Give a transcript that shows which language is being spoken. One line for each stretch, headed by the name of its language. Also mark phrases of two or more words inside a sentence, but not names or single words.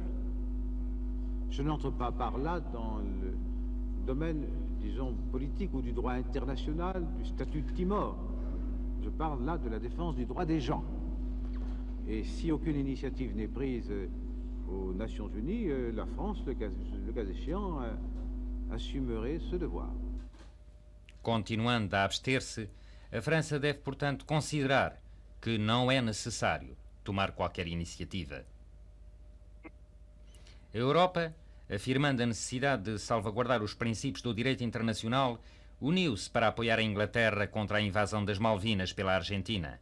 French: Je n'entre pas par là dans le domaine, disons, politique ou du droit international, du statut de Timor. Je parle là de la défense du droit des gens. Et si aucune initiative n'est prise aux Nations Unies, la France, le cas échéant, assumerait ce devoir.
Portuguese: Continuando a abster-se, a França deve, portanto, considerar que não é necessário tomar qualquer iniciativa. A Europa, afirmando a necessidade de salvaguardar os princípios do direito internacional, uniu-se para apoiar a Inglaterra contra a invasão das Malvinas pela Argentina.